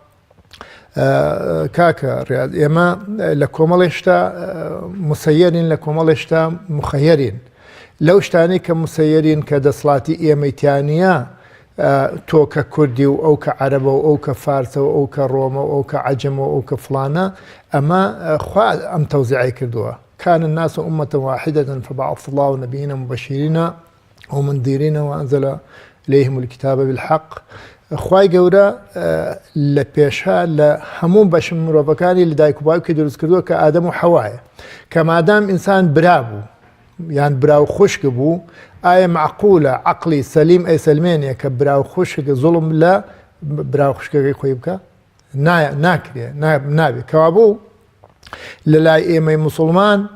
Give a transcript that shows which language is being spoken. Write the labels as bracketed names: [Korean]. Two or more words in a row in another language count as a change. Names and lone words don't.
[Central Kurdish] کاکە ڕێز ئێمە لە کۆمەڵێشتا مسەیەرین، لە کۆمەڵێشتا مخەیەرین. لەو شتانەی کە مسەیەرین کە دەسەڵاتی ئێمەیتیانە تۆ کە کوردی و ئەو کە عەرەبە و ئەو کە فارسە و ئەو کە ڕۆمە و ئەو کە عەجەمە و ئەو کە فڵانە، ئەمە خوا ئەم تەوزیعی کردووە. [Arabic] كان الناس أمة واحدة فبعث الله نبينا مبشرين ومنذرين وأنزل إليهم الكتاب بالحق [Central Kurdish] خوای گەورە لە پێشها لە هەموو بەشم مرۆڤەکانی لە دایک و باوکی دروست کردووە کە ئادەم و حەوایە کە مادام ئینسان برا بوو یان برا و خوشک بوو ئایا معقولە عەقڵی سەلیم ئەیسەلمێنێ کە برا و خوشک زوڵم لە برا و خوشکەکەی خۆی بکە ناکرێ نابێت کەوا بوو لە لای ئێمەی موسڵمان